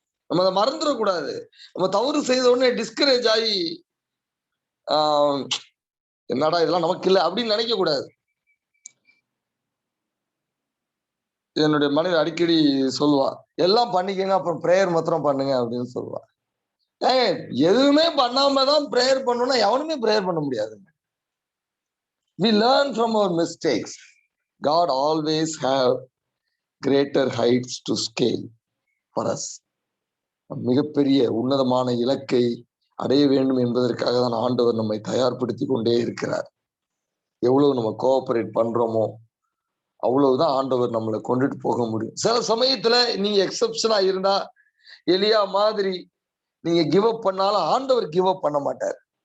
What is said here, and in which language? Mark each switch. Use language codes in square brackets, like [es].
[ta] நம்ம அதை மறந்துடக்கூடாது. நம்ம தவறு செய்த உடனே டிஸ்கரேஜ் ஆகி என்னடா இதெல்லாம் நமக்கு இல்லை அப்படின்னு நினைக்க கூடாது. என்னுடைய மனைவி அடிக்கடி சொல்லுவா, எல்லாம் பண்ணிக்கங்க அப்புறம் பிரேயர் மாத்திரம் பண்ணுங்க அப்படின்னு சொல்லுவா. எதுவுமே பண்ணாம தான் பிரேயர் பண்ணணும்னா எவனுமே பிரேயர் பண்ண முடியாதுங்க. [en] We learn from our mistakes. God always have greater heights to scale for us. [ta] மிகப்பெரிய உன்னதமான இலக்கை அடைய வேண்டும் என்பதற்காக தான் ஆண்டவர் நம்மை தயார்படுத்தி கொண்டே இருக்கிறார். எவ்வளவு நம்ம கோஆபரேட் பண்றோமோ அவ்வளவுதான் ஆண்டவர் நம்மளை கொண்டுட்டு போக முடியும். சில சமயத்துல நீங்க எக்ஸப்ஷனா இருந்தா, எலியா மாதிரி நீங்க கிவ் அப் பண்ணாலும் ஆண்டவர் கிவ் அப் பண்ண மாட்டார்.